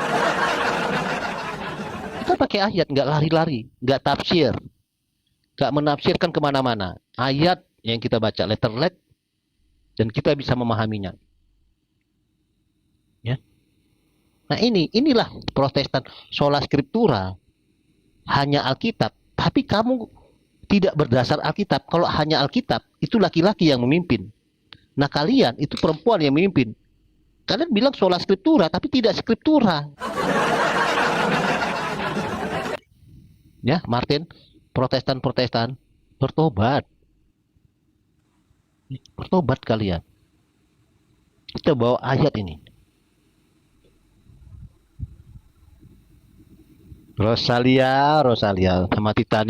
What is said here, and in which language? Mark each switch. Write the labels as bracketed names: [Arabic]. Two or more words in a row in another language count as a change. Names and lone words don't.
[Indonesian] Kita pakai ayat, nggak lari-lari, nggak tafsir, nggak menafsirkan kemana-mana. Ayat yang kita baca letter let dan kita bisa memahaminya. Ya. Nah inilah Protestan, [Latin] sola scriptura, [Indonesian] hanya Alkitab. Tapi kamu tidak berdasar Alkitab. Kalau hanya Alkitab, itu laki-laki yang memimpin. Nah kalian itu perempuan yang memimpin. Kalian bilang [Latin] sola scriptura, [Indonesian] tapi tidak scriptura. Ya, Martin, Protestan-Protestan, bertobat. Bertobat kalian. Kita bawa ayat ini. Rosalia sama Titanium.